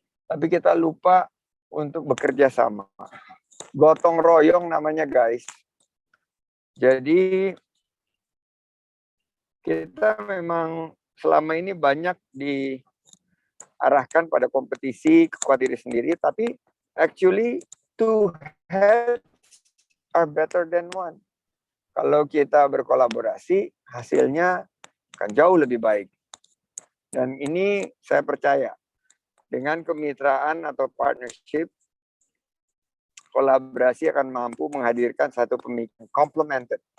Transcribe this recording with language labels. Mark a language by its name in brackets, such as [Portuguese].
[Indonesian] Tapi kita lupa untuk bekerja sama. Gotong royong namanya guys. Jadi kita memang selama ini banyak diarahkan pada kompetisi, kekuatan diri sendiri. Tapi [English] actually two heads are better than one. [Indonesian] Kalau kita berkolaborasi, hasilnya akan jauh lebih baik. Dan ini saya percaya, dengan kemitraan atau partnership, kolaborasi akan mampu menghadirkan satu pemikiran complemented.